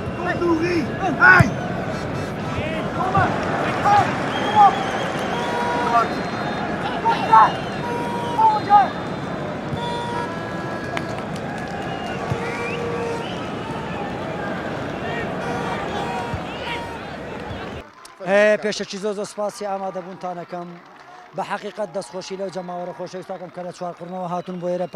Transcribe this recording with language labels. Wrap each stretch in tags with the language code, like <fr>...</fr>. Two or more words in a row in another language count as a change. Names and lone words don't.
<nl>Louis! Hey! Kom maar! Hey! Kom op! Goed! Goed gedaan! Volgende!</nl> <ckb>پێشەکی زۆ سپاسی ئامادەبوونتانەکەم بە حقیقت دەستخۆشی لەو جەماوەرە خۆشەویستاکەم کە لە چوارقڕنەوە هاتون بۆ ئێرە</ckb>